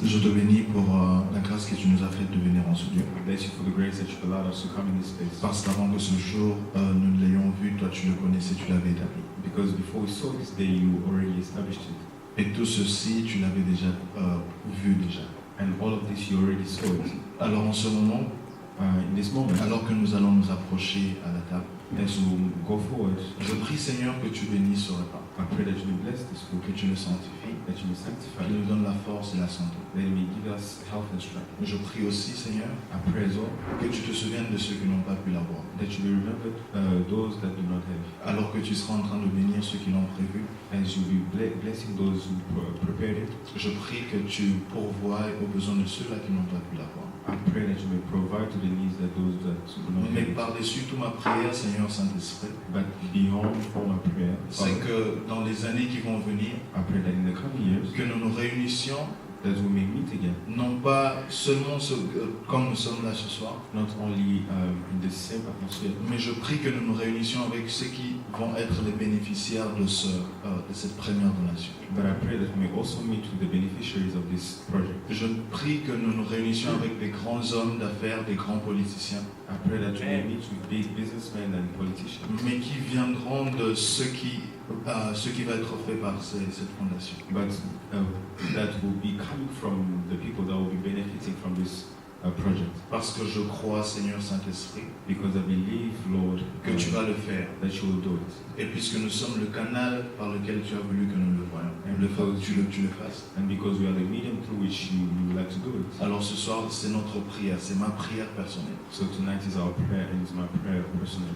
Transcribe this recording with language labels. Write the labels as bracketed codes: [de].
[fr] Je te bénis pour la grâce que tu nous as faite de venir en ce Dieu. [en] I bless you for the grace that you've allowed us to come in this place. [fr] Parce qu'avant que ce jour, nous l'ayons vu, toi tu le connaissais, tu l'avais établi. [en] Because before we saw this day, you already established it. [fr] Et tout ceci, tu l'avais déjà vu déjà. [en] And all of this, you already saw it. [fr] Alors en ce moment, [en] In this moment, [fr] alors que nous allons nous approcher à la table, [en] as we go forward, [fr] je prie Seigneur que tu bénisses ce repas, [en] I pray that you may bless this food, [fr] que tu le sanctifies, [en] that you may sanctify [fr] qu'il nous donne la force et la santé. [en] that you may give us health and strength. [fr] Je prie aussi Seigneur [en] I pray as well [fr] que tu te souviennes de ceux qui n'ont pas pu l'avoir. [en] that you may remember those that do not have, [fr] Alors que tu seras en train de bénir ceux qui l'ont prévu, [en] as you be blessing those who prepared it. [fr] je prie que tu pourvoies aux besoins de ceux-là qui n'ont pas pu l'avoir. [en] I pray that you may provide to the needs that those that do not [fr] Mais [en] have. [fr] par-dessus toute ma prière, Seigneur Saint-Esprit, [en] But beyond all my prayer, [fr] c'est [en] Father, [fr] que dans les années qui vont venir, [en] I pray that in the coming years, [fr] que nous nous réunissions, [en] that we may meet again, [fr] non pas seulement comme nous sommes là ce soir, [en] not only in the same atmosphere, [fr] mais je prie que nous nous réunissions avec ceux qui vont être les bénéficiaires de cette première donation. [en] but I pray that we may also meet with the beneficiaries of this project. [fr] Je prie que nous nous réunissions avec des grands hommes d'affaires, des grands politiciens, [en] I pray that we may meet with big businessmen and politicians, [fr] mais qui viendront de ce qui va être fait par cette fondation. [en] but that will be coming from the people that will be benefiting from this project. [fr] Parce que je crois, Seigneur Saint-Esprit, [en] Because I believe, Lord, [fr] que tu vas le faire. [en] that you will do it. [fr] Et puisque nous sommes le canal par lequel tu as voulu que nous le voyions, tu le fasses. [en] And because we are the medium through which you would like to do it. [fr] Alors ce soir, c'est notre prière, c'est ma prière personnelle. [en] So tonight is our prayer and it's my prayer personally.